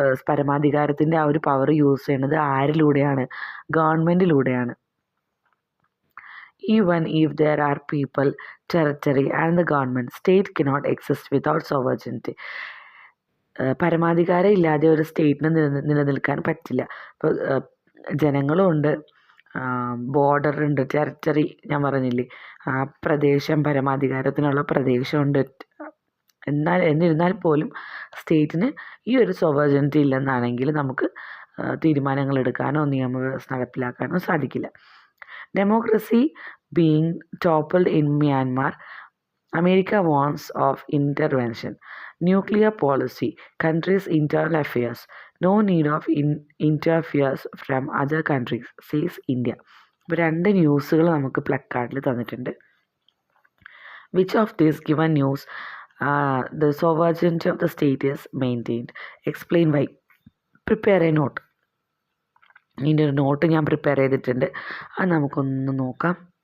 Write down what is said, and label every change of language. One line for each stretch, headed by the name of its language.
Malayalam: പരമാധികാരത്തിൻ്റെ ആ ഒരു power use ചെയ്യുന്നത് ആരിലൂടെയാണ്? ഗവൺമെൻറ്റിലൂടെയാണ്.
English: Even if there are people, territory and the government, state cannot exist without sovereignty.
Malayalam: പരമാധികാരം ഇല്ലാതെ ഒരു സ്റ്റേറ്റിന് നിലനിൽക്കാൻ പറ്റില്ല. ഇപ്പോൾ ജനങ്ങളുമുണ്ട്, ബോർഡർ ഉണ്ട്, ടെറിട്ടറി ഞാൻ പറഞ്ഞില്ലേ, ആ പ്രദേശം, പരമാധികാരത്തിനുള്ള പ്രദേശമുണ്ട്. എന്നിരുന്നാൽ പോലും സ്റ്റേറ്റിന് ഈ ഒരു സോവറിനിറ്റി ഇല്ലെന്നാണെങ്കിൽ നമുക്ക് തീരുമാനങ്ങൾ എടുക്കാനോ നിയമവ്യവസ്ഥ നടപ്പിലാക്കാനോ സാധിക്കില്ല.
English: Democracy being toppled in Myanmar, America warns of intervention. Nuclear policy, countries' internal affairs, no need of interference from other countries, says India.
Malayalam: ഇപ്പോൾ 2 ന്യൂസുകൾ നമുക്ക് പ്ലക്കാർഡിൽ തന്നിട്ടുണ്ട്.
English: Which of these given news the sovereignty of the state is maintained? Explain why. Prepare a note.
Malayalam: ഇതിൻ്റെ ഒരു not ഞാൻ prepare ചെയ്തിട്ടുണ്ട്, അത് നമുക്കൊന്ന് നോക്കാം.